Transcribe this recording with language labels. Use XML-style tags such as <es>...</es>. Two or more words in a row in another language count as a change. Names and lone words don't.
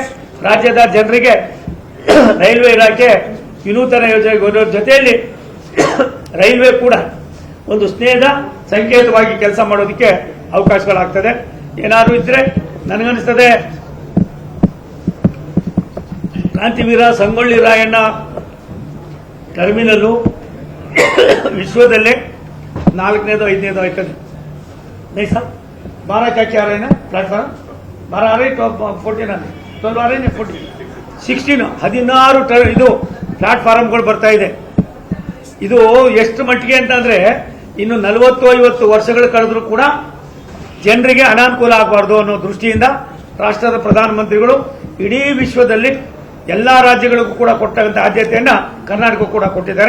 <kn>ರಾಜ್ಯದ ಜನರಿಗೆ ರೈಲ್ವೆ ಇಲಾಖೆ ವಿನೂತನ ಯೋಜನೆ ಜೊತೆಯಲ್ಲಿ ರೈಲ್ವೆ ಕೂಡ ಒಂದು ಸ್ನೇಹದ ಸಂಕೇತವಾಗಿ ಕೆಲಸ ಮಾಡೋದಕ್ಕೆ ಅವಕಾಶಗಳಾಗ್ತದೆ. ಏನಾದರೂ ಇದ್ರೆ ನನಗನ್ನಿಸ್ತದೆ ಕ್ರಾಂತಿವೀರ ಸಂಗೊಳ್ಳಿ ರಾಯಣ್ಣ ಟರ್ಮಿನಲ್ಲು ವಿಶ್ವದಲ್ಲೇ 4ನೇದು 5ನೇದು ಆಯ್ತದೆ.</kn> <hi>नहीं साहब 12 क्या क्या रहे ना प्लेटफॉर्म 12 आ रहे 14 आ रहे 12 आ रहे 14 16 16</hi> <kn>ಇದು ಪ್ಲಾಟ್ಫಾರ್ಮ್ಗಳು ಬರ್ತಾ ಇದೆ. ಇದು ಎಷ್ಟು ಮಟ್ಟಿಗೆ ಅಂತಂದ್ರೆ ಇನ್ನು 40-50 ವರ್ಷಗಳು ಕಳೆದ್ರೂ ಕೂಡ ಜನರಿಗೆ ಅನಾನುಕೂಲ ಆಗಬಾರ್ದು ಅನ್ನೋ ದೃಷ್ಟಿಯಿಂದ ರಾಷ್ಟ್ರದ ಪ್ರಧಾನಮಂತ್ರಿಗಳು ಇಡೀ ವಿಶ್ವದಲ್ಲಿ ಎಲ್ಲಾ ರಾಜ್ಯಗಳಿಗೂ ಕೂಡ ಕೊಟ್ಟಂತ ಆದ್ಯತೆಯನ್ನ ಕರ್ನಾಟಕ ಕೂಡ ಕೊಟ್ಟಿದ್ದಾರೆ.</kn>